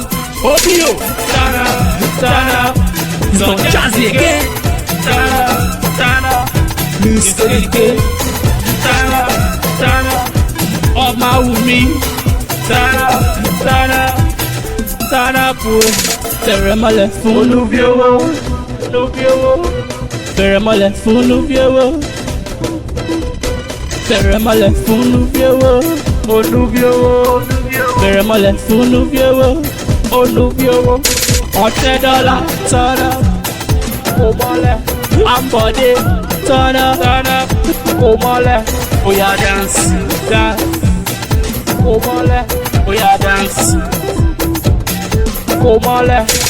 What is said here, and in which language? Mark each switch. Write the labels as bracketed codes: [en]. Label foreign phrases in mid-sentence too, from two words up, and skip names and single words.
[en] Opio. Turn up. It's on Jazzy again. Turn up. Mr. DK. Turn up. All my with me. Turn up. [yo] Bẹ̀rẹ̀ mọ́lẹ̀ fún olúbíowó. Bẹ̀rẹ̀ mọ́lẹ̀ fún olúbíowó. Bẹ̀rẹ̀ mọ́lẹ̀ fún olúbíowó. Bẹ̀rẹ̀ mọ́lẹ̀ fún olúbíowó. [en] $100 turn up. Komole. Ambode turn up. Komole. Oya dance. Komole. Oya dance. Komole.